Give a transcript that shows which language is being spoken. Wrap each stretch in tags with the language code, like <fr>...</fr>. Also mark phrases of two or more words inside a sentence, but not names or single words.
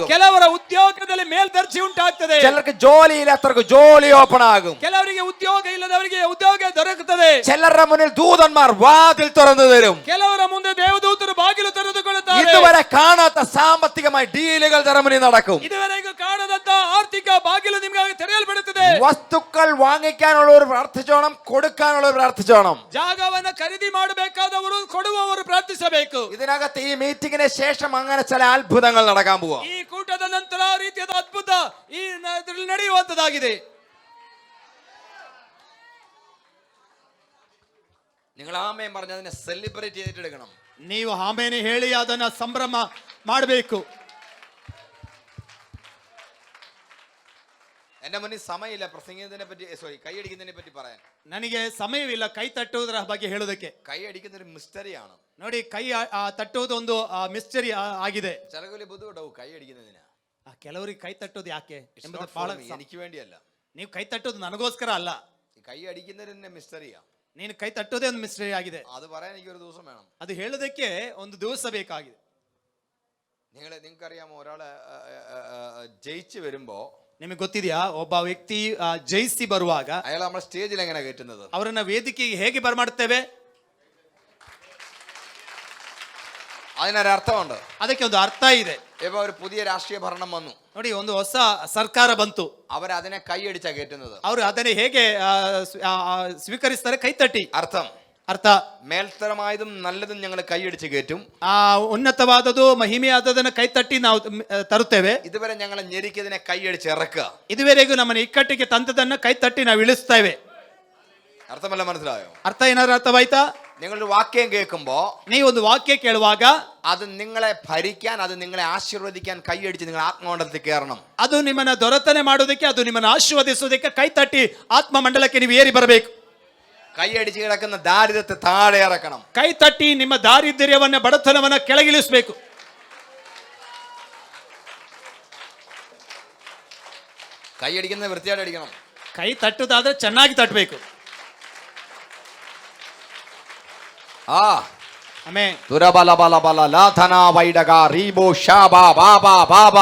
<kn>ಕೆಲವರ ಉದ್ಯೋಗದಲ್ಲಿ ಮೇಲ್ದರ್ಜೆ ಉಂಟಾಗ್ತದೆ,</kn> <ml>ചിലർക്ക് ജോലിയില്ലാത്തവർക്ക് ജോലി ഓപ്പൺ ആകും,</ml> <kn>ಕೆಲವರಿಗೆ ಉದ್ಯೋಗ ಇಲ್ಲದವರಿಗೆ ಉದ್ಯೋಗ ದೊರಕುತ್ತದೆ,</kn> <ml>ചിലരുടെ മുന്നിൽ ദൂതന്മാർ വാതിൽ തുറന്നു തരും,</ml> <kn>ಕೆಲವರ ಮುಂದೆ ದೇವದೂತರು ಬಾಗಿಲು ತೆರೆದುಕೊಳ್ಳುತ್ತಾರೆ,</kn> <ml>ഇതുവരെ കാണാത്ത സാമ്പത്തികമായി ഡീലുകൾ ജർമ്മനി നടക്കും,</ml> <kn>ಇದುವರೆಗೂ ಕಾಣದಂತ ಆರ್ಥಿಕ ಬಾಗಿಲು ನಿಮಗೆ ತೆರೆಯಲ್ಪಡುತ್ತದೆ.</kn> <ml>വസ്തുക്കൾ വാങ്ങിക്കാനുള്ളവർ പ്രാർത്ഥിച്ചോണം, കൊടുക്കാനുള്ളവർ പ്രാർത്ഥിച്ചോണം.</ml> <kn>ಜಾಗವನ್ನ ಖರೀದಿ ಮಾಡಬೇಕಾದವರು ಕೊಡುವವರು ಪ್ರಾರ್ಥಿಸಬೇಕು.</kn> <ml>ഇതിനകത്ത് ഈ മീറ്റിംഗിന് ശേഷം അങ്ങനെ ചില അത്ഭുതങ്ങൾ നടക്കാൻ പോവാ.</ml> <kn>ಈ ಕೂಟದ ನಂತರ ಆ ರೀತಿಯಾದ ಅದ್ಭುತ ಈ ನಡೆಯುವಂತದಾಗಿದೆ.</kn> <ml>നിങ്ങൾ ആമേൻ പറഞ്ഞ് അതിനെ സെലിബ്രേറ്റ് ചെയ്തിട്ടെടുക്കണം.</ml> <kn>ನೀವು ಆಮೇಲೆ ಹೇಳಿ ಅದನ್ನ ಸಂಭ್ರಮ ಮಾಡಬೇಕು.</kn> <ml>എന്റെ മുന്നിൽ സമയമില്ല പ്രസംഗിക്കുന്നതിനെ പറ്റി, കൈയടിക്കുന്നതിനെ പറ്റി പറയാൻ.</ml> <kn>ನನಗೆ ಸಮಯವಿಲ್ಲ ಕೈ ತಟ್ಟುವುದರ ಬಗ್ಗೆ ಹೇಳೋದಕ್ಕೆ.</kn> <ml>കൈ അടിക്കുന്നൊരു മിസ്റ്ററിയാണ്.</ml> <kn>ನೋಡಿ, ಕೈ ತಟ್ಟುವುದು ಒಂದು ಮಿಸ್ಟರಿ ಆಗಿದೆ.</kn> <ml>ചിലകൊല്ലി ബുദ്ധിമുട്ടാവും കൈ അടിക്കുന്നതിന്.</ml> <kn>ಕೆಲವರಿಗೆ ಕೈ ತಟ್ಟೋದು ಯಾಕೆ ಎಂಬುದು ಬಹಳ.</kn> <ml>എനിക്ക് വേണ്ടിയല്ല,</ml> <kn>ನೀವು ಕೈ ತಟ್ಟೋದು ನನಗೋಸ್ಕರ ಅಲ್ಲ,</kn> <ml>ഈ കൈ അടിക്കുന്നതിന് മിസ്റ്ററിയാ.</ml> <kn>ನೀನು ಕೈ ತಟ್ಟೋದೇ ಒಂದು ಮಿಸ್ಟರಿ ಆಗಿದೆ.</kn> <ml>അത് പറയാൻ എനിക്ക് ഒരു ദിവസം വേണം.</ml> <kn>ಅದು ಹೇಳೋದಕ್ಕೆ ಒಂದು ದಿವಸ ಬೇಕಾಗಿದೆ.</kn> <ml>നിങ്ങൾക്കറിയാമോ, ഒരാള് ജയിച്ചു വരുമ്പോ,</ml> <kn>ನಿಮಗೆ ಗೊತ್ತಿದೆಯಾ, ಒಬ್ಬ ವ್ಯಕ್ತಿ ಜಯಿಸಿ ಬರುವಾಗ</kn> <ml>അയാൾ നമ്മുടെ സ്റ്റേജിൽ എങ്ങനെ കയറ്റുന്നത്?</ml> <kn>ಅವರನ್ನ ವೇದಿಕೆಗೆ ಹೇಗೆ ಬರಮಾಡ್ತೇವೆ?</kn> <ml>അതിനൊരർത്ഥമുണ്ട്,</ml> <kn>ಅದಕ್ಕೆ ಒಂದು ಅರ್ಥ ಇದೆ.</kn> <ml>ഇപ്പൊ ഒരു പുതിയ രാഷ്ട്രീയ ഭരണം വന്നു,</ml> <kn>ನೋಡಿ, ಒಂದು ಹೊಸ ಸರ್ಕಾರ ಬಂತು,</kn> <ml>അവരതിനെ കൈയടിച്ചാ കയറ്റുന്നത്.</ml> <kn>ಅವರು ಅದನ್ನೇ ಹೇಗೆ ಸ್ವೀಕರಿಸ್ತಾರೆ? ಕೈ ತಟ್ಟಿ. ಅರ್ಥ</kn> <ml>മേൽത്തരമായതും നല്ലതും ഞങ്ങൾ കൈയടിച്ച് കയറ്റും,</ml> <kn>ಉನ್ನತವಾದದು ಮಹಿಮೆಯಾದದನ್ನ ಕೈ ತಟ್ಟಿ ನಾವು ತರುತ್ತೇವೆ.</kn> <ml>ഇതുവരെ ഞങ്ങളെ ഞെരുക്കിയതിനെ കൈയടിച്ച് ഇറക്കുക.</ml> <kn>ಇದುವರೆಗೂ ನಮ್ಮನ್ನ ಇಕ್ಕಟ್ಟಿಗೆ ತಂದದನ್ನ ಕೈ ತಟ್ಟಿ ನಾವು ಇಳಿಸ್ತೇವೆ.</kn> <ml>അർത്ഥമല്ല, മനസ്സിലായോ?</ml> <kn>ಅರ್ಥ ಏನಾದ್ರು ಅರ್ಥವಾಯ್ತಾ?</kn> <ml>നിങ്ങളൊരു വാക്യം കേൾക്കുമ്പോ,</ml> <kn>ನೀವು ಒಂದು ವಾಕ್ಯ ಕೇಳುವಾಗ</kn> <ml>അത് നിങ്ങളെ ഭരിക്കാൻ, അത് നിങ്ങളെ ആശീർവദിക്കാൻ കൈയടിച്ച് നിങ്ങൾ ആത്മമണ്ഡലത്തിൽ കയറണം.</ml> <kn>ಅದು ನಿಮ್ಮನ್ನ ದೊರೆತನೆ ಮಾಡೋದಕ್ಕೆ, ಅದು ನಿಮ್ಮನ್ನ ಆಶೀರ್ವದಿಸೋದಕ್ಕೆ ಕೈ ತಟ್ಟಿ ಆತ್ಮ ಮಂಡಲಕ್ಕೆ ನೀವು ಏರಿ ಬರಬೇಕು.</kn> <ml>കൈയടിച്ച് കിടക്കുന്ന ദാരിദ്ര്യത്തെ താഴെ ഇറക്കണം.</ml> <kn>ಕೈ ತಟ್ಟಿ ನಿಮ್ಮ ದಾರಿದ್ರ್ಯವನ್ನ, ಬಡತನವನ್ನ ಕೆಳಗಿಳಿಸಬೇಕು.</kn> <ml>കൈയടിക്കുന്നത് വൃത്തിയായിട്ട് അടിക്കണം.</ml> <kn>ಕೈ ತಟ್ಟುದಾದ್ರೆ ಚೆನ್ನಾಗಿ ತಟ್ಟಬೇಕು. ಆಮೆನ್. തുരബല ബല ബല ലാധന വൈഡക റീബോ ഷാബാ ബാബാ ബാബാ</kn>